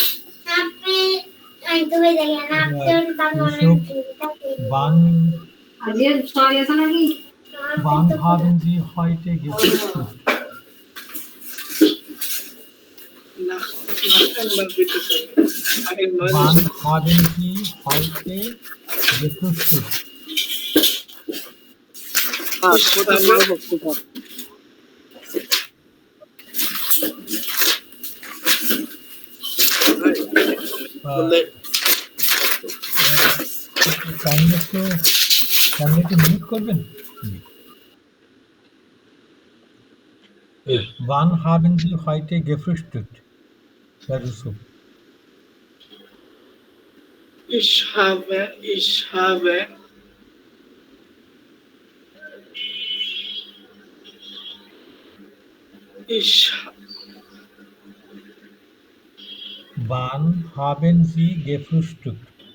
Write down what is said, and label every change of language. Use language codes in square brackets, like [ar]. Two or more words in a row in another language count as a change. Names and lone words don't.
[de] Yusuf, wann haben Sie heute gefrühstückt? Einmal bitte sagen. Wann haben Sie heute gefrühstückt? [bn] কাইন্ডলি একটু মিউট করবেন? [de] Wann haben Sie heute gefrühstückt, Herr Yusuf? Ich habe Wann haben Sie gefrühstückt?